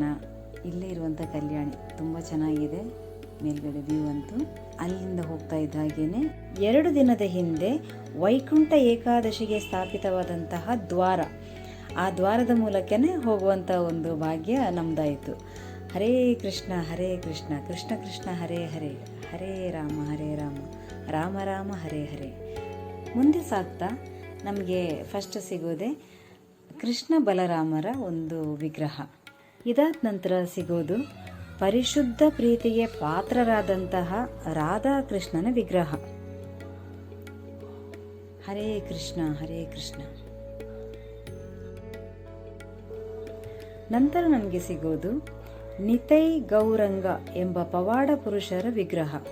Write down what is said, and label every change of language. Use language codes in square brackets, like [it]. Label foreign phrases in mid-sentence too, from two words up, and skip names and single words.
[kn] ಇಲ್ಲೇ ಇರುವಂಥ ಕಲ್ಯಾಣಿ ತುಂಬ ಚೆನ್ನಾಗಿದೆ, ಮೇಲ್ಗಡೆ ವ್ಯೂ ಅಂತೂ. ಅಲ್ಲಿಂದ ಹೋಗ್ತಾ ಇದ್ದ ಹಾಗೇನೆ 2 ದಿನದ ಹಿಂದೆ ವೈಕುಂಠ ಏಕಾದಶಿಗೆ ಸ್ಥಾಪಿತವಾದಂತಹ ದ್ವಾರ, ಆ ದ್ವಾರದ ಮೂಲಕನೇ ಹೋಗುವಂಥ ಒಂದು ಭಾಗ್ಯ ನಮ್ದಾಯಿತು. [sa] ಹರೇ ಕೃಷ್ಣ ಕೃಷ್ಣ ಕೃಷ್ಣ ಹರೇ ಹರೇ, ಹರೇ ರಾಮ ರಾಮ ರಾಮ ಹರೇ ಹರೇ. [kn] ಮುಂದೆ ಸಾಗ್ತಾ ನಮಗೆ ಫಸ್ಟ್ ಸಿಗೋದೆ ಕೃಷ್ಣ ಬಲರಾಮರ ಒಂದು ವಿಗ್ರಹ. ಇದಾದ ನಂತರ ಸಿಗೋದು ಪರಿಶುದ್ಧ ಪ್ರೀತಿಗೆ ಪಾತ್ರರಾದಂತಹ ರಾಧಾಕೃಷ್ಣನ ವಿಗ್ರಹ. [sa] ಹರೇ ಕೃಷ್ಣ [kn] ನಂತರ ನಮಗೆ ಸಿಗೋದು ನಿತೈ ಗೌರಂಗ ಎಂಬ ಪವಾಡ ಪುರುಷರ ವಿಗ್ರಹ.